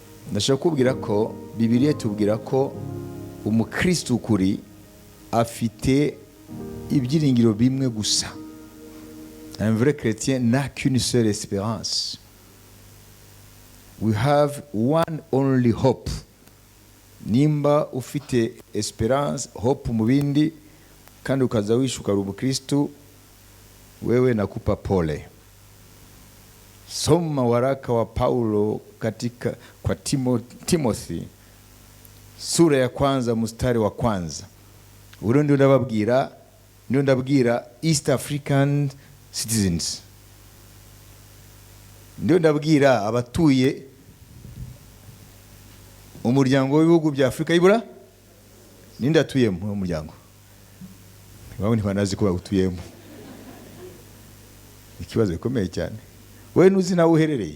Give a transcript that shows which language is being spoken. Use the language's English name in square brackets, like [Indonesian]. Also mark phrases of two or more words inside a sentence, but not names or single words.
[Kinyarwanda] ndashaka kubwira ko Bibiliya tubwira ko umukristo ukuri afite ibyiringiro bimwe gusa. [French] Un vrai chrétien n'a qu'une seule espérance. [English] We have one only hope. [Kinyarwanda] Nimba ufite esperance, hope mu bindi kandi ukaza wishuka uri umukristo, [Swahili] wewe nakupa pole. Soma waraka wa Paulo katika kwa Timothy sura ya kwanza mstari wa kwanza. [Kinyarwanda] Uro ndio ndababwira [English] East African citizens. [Kinyarwanda] Ndio ndababwira abatuye umuryango w'ibihugu bya Afrika y'Ibura. Ninde atuyemo mu muryango? Babo ni banazi ko bagutuyemo. Ikibazo gikomeye cyane. Wewe nuzi nawe uherereye?